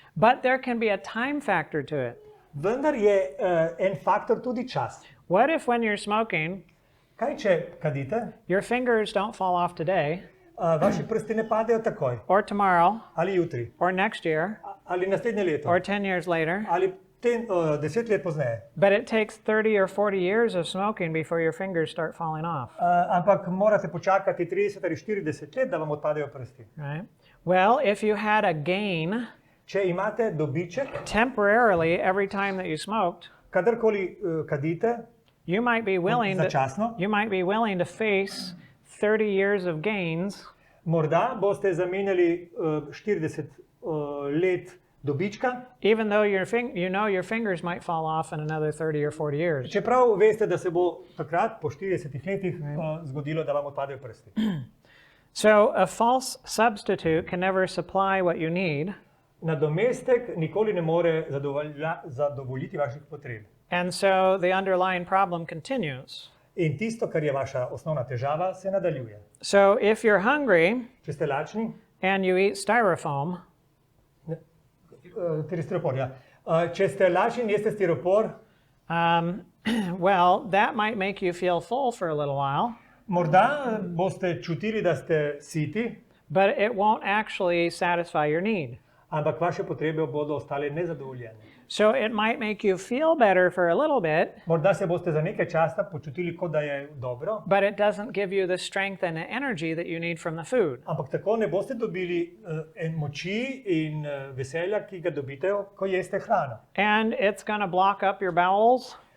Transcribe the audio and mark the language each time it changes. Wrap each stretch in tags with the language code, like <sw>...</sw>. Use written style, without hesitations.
<en>But there can be a time factor to it.</en> <sl>Vendar je en faktor tudi čas.</sl> <en>What if when you're smoking,</en> <sl>Kaj če kadite,</sl> <en>your fingers don't fall off today,</en> <sl>vaši prsti ne padejo takoj,</sl> <en>or tomorrow,</en> <sl>ali jutri,</sl> <en>or next year,</en> <sl>ali naslednje leto,</sl> <en>or 10 years later,</en> <sl>ali 10 let pozneje.</sl> <en>but it takes 30 or 40 years of smoking before your fingers start falling off,</en> <sl>Ampak morate počakati 30 ali 40 let, da vam odpadejo prsti.</sl> <en>right? Well, if you had a gain</en> <sl>Če imate dobiček,</sl> <en>temporarily every time that you smoked,</en> <sl>kadarkoli kadite,</sl> <en>you might be willing</en> <sl>začasno,</sl> <en>to face 30 years of gains</en> <sl>morda boste zamenjali 40 let dobička,</sl> <en>even though your fingers might fall off in another 30 or 40 years.</en> <sl>čeprav veste, da se bo takrat po 40 letih zgodilo, da vam odpadejo prsti.</sl> <en>So a false substitute can never supply what you need,</en> <sl>Nadomestek nikoli ne more zadovoljiti vaših potreb.</sl> <en>and so the underlying problem continues.</en> <sl>In tisto, kar je vaša osnovna težava, se nadaljuje.</sl> <en>So if you're hungry</en> <sl>Če ste lačni,</sl> <en>and you eat styrofoam,</en> <sl>stiropor, ja. Če ste lačni in jeste stiropor,</sl> <en>well, that might make you feel full for a little while,</en> <sl>morda boste čutili, da ste siti,</sl> <en>but it won't actually satisfy your need.</en> <sl>ampak vaše potrebe bodo ostale nezadovoljene.</sl> <en>So it might make you feel better for a little bit,</en> <sl>Morda se boste za nekaj časa počutili, kot da je dobro,</sl> <en>but it doesn't give you the strength and the energy that you need from the food.</en> <sl>ampak tako ne boste dobili moči in veselja, ki ga dobite, ko jeste hrano.</sl> <en>And it's going to block up your bowels,</en>